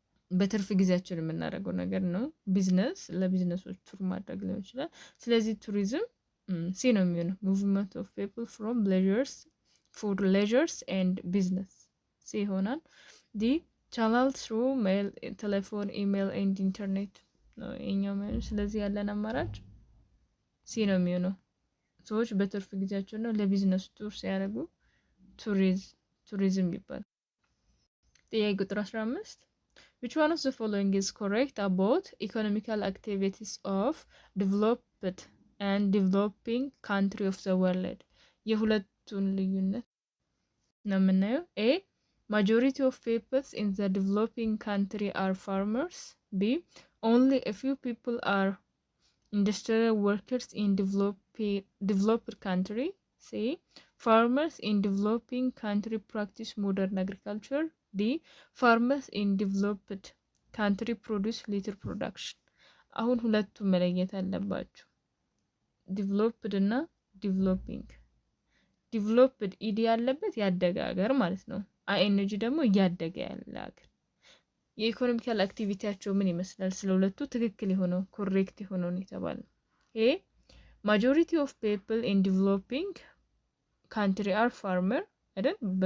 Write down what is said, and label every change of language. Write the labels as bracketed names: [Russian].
[Amharic] በትርፍ ጊዜያችን የምናደርገው ነገር ነው። ቢዝነስ ለቢዝነሶች ቱር ማድረግ ሊሆን ይችላል። ስለዚህ ቱሪዝም ሲ ነው የሚሆነው። [English] movement of people from leisures for leisures and business [Amharic] ሲ ይሆናል። ዲ [English] channel through mail telephone email and internet [Amharic] ነው የኛው ማለት። ስለዚህ ያለን አማራጭ ሲ ነው የሚሆነው። ሰዎች በትርፍ ጊዜያቸው ነው ለቢዝነስ ቱር ሲያደርጉ ቱሪዝም ይባላል። ጥያቄ ቁጥር 15 [English] which one of the following is correct about economical activities of developed and developing country of the world? [Amharic] የሁለቱን ልዩነት ነው የምናየው። [English] A majority of peoples in the developing country are farmers. B only a few people are industrial workers in developed country. C farmers in developing country practice modern agriculture. D farmers in developed country produce little production. [Amharic] አሁን ሁለቱ መለየት አለባችሁ። developed እና developing developed ኢዲ ያለበት ያደገ ሀገር ማለት ነው። አይኤንጂ ደግሞ እያደገ ያለ ሀገር። የኢኮኖሚካል አክቲቪቲያቸው ምን ይመስላል? ስለ ሁለቱ ትክክል የሆነው ኮሬክት የሆነው ነው የተባለው። ኤ [English] majority of people in developing country are farmer [Amharic] አይደል?